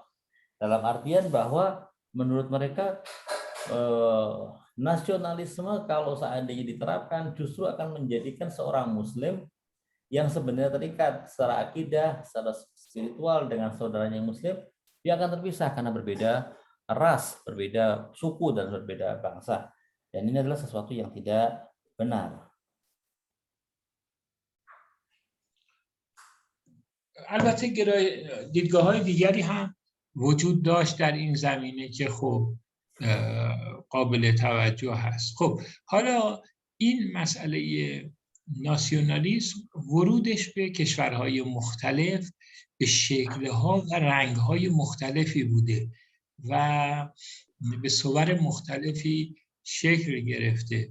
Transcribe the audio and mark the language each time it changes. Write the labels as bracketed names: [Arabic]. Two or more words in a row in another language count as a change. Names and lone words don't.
[Indonesian] Dalam artian bahwa menurut mereka nasionalisme kalau seandainya diterapkan justru akan menjadikan seorang muslim yang sebenarnya terikat secara akidah, secara spiritual dengan saudaranya muslim, dia akan terpisah karena berbeda ras, berbeda suku dan berbeda bangsa. Dan ini adalah sesuatu yang tidak benar. [Persian] البته دیدگاه‌های دیگری هم وجود داشت در این زمینه که خب قابل توجه هست. خب حالا این مسئله ناسیونالیسم ورودش به کشورهای مختلف به شکل‌ها و رنگ‌های مختلفی بوده و به صور مختلفی شکل گرفته.